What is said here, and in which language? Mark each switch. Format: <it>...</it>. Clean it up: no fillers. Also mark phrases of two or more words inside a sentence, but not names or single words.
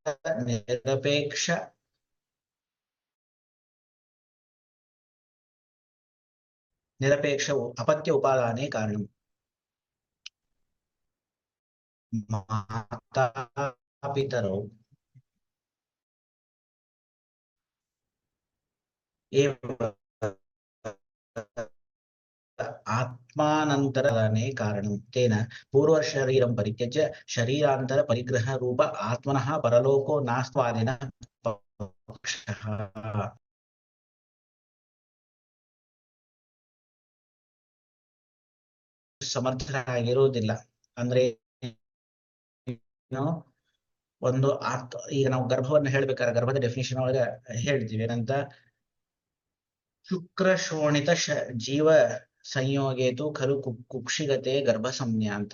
<sa>ನಿರಪೇಕ್ಷವು ಅಪತ್ಯ ಉಪಾದಾನೆ ಕಾರಣಂ. ಮಾತಾ ಪಿತರೌ ಆತ್ಮಾನಂತರನೇ ಕಾರಣಂ ತೇನ ಪೂರ್ವ ಶರೀರಂ ಪರಿತ್ಯಜ್ಯ ಶರೀರಾಂತರ ಪರಿಗ್ರಹ ರೂಪ ಆತ್ಮನಃ ಪರಲೋಕೋ ನಾಸ್ತ್ವಾದಿನ ಪಕ್ಷಃ.</sa> <kn>ಸಮರ್ಥರಾಗಿರುವುದಿಲ್ಲ ಅಂದ್ರೆ ಒಂದು ಈಗ ನಾವು ಗರ್ಭವನ್ನ ಹೇಳ್ಬೇಕಾದ್ರೆ ಗರ್ಭದ ಡೆಫಿನಿಷನ್ ಒಳಗೆ ಹೇಳ್ತೀವಿ ಏನಂತ,</kn> <sa>ಶುಕ್ರ ಶೋಣಿತ ಜೀವ ಸಂಯೋಗೇತು ಖಲು ಕುಕ್ಷಿಗತೆ ಗರ್ಭ ಸಂಜ್ಞಾ</sa> <kn>ಅಂತ.</kn>